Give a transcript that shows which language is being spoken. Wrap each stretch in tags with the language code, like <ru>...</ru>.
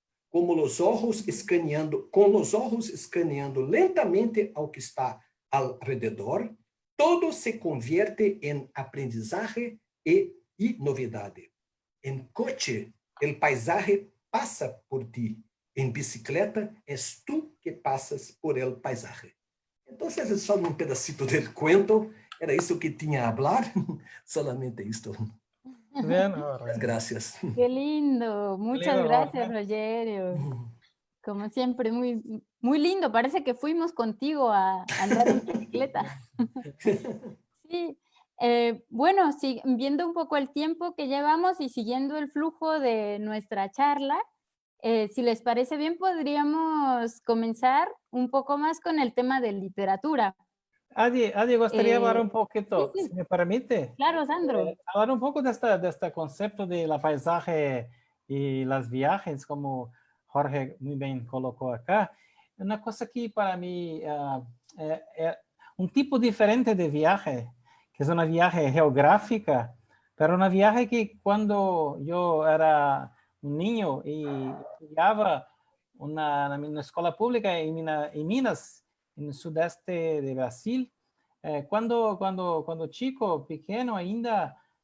<pt>Com os olhos escaneando lentamente ao que está ao redor,</pt> <es>todo se convierte</es> <pt>em aprendizagem e novidade. Em coche, o paisaje passa por ti. Em bicicleta, és tu que passas</pt> <es>por el paisaje.</es> <pt>Então, é só um pedacito do cuento. Era isso que tinha a falar.</pt> <es>Solamente isto. Muchas gracias. Qué lindo. Muchas gracias, Rogerio. Como siempre, muy, muy lindo. Parece que fuimos contigo a andar en bicicleta. Sí. Bueno, viendo un poco el tiempo que llevamos y siguiendo el flujo de nuestra charla, si les parece bien, podríamos comenzar un poco más con el tema de literatura.</es> <pt>Adi, gostaria de falar um pouquinho,</pt> <es>sí.</es> <pt>se me permite.</pt> <es>Claro, Sandro.</es> <pt>Falar um pouco deste conceito</pt> <es>de la paisaje</es> <pt>e las viagens, como Jorge muito bem colocou acá. Uma coisa que para mim é um tipo diferente de viagem, que é uma viagem geográfica, mas uma viagem que quando eu era um niño e estudava na escola pública em Minas, no sudeste de Brasil, quando chico, pequeno ainda,</pt>